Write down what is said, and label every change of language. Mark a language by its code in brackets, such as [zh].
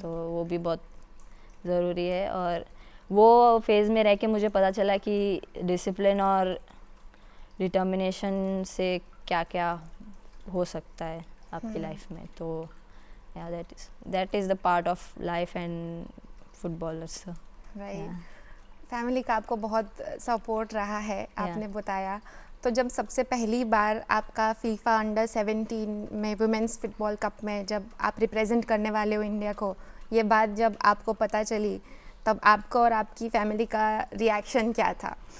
[hi] तो वो भी बहुत ज़रूरी है। और वो फेज़ में रह के मुझे पता चला कि डिसिप्लिन और डिटर्मिनेशन से क्या क्या हो सकता है आपकी लाइफ में। तो [en] yeah, that is the part of life and footballers. So, right yeah. [hi] Family का आपको बहुत सपोर्ट रहा है, आपने बताया। तो जब सबसे पहली बार आपका फीफा अंडर 17 में वुमेंस फुटबॉल कप में जब आप रिप्रेजेंट करने वाले हो इंडिया को, ये बात जब आपको पता चली, तब आपको और आपकी फैमिली का रिएक्शन क्या था?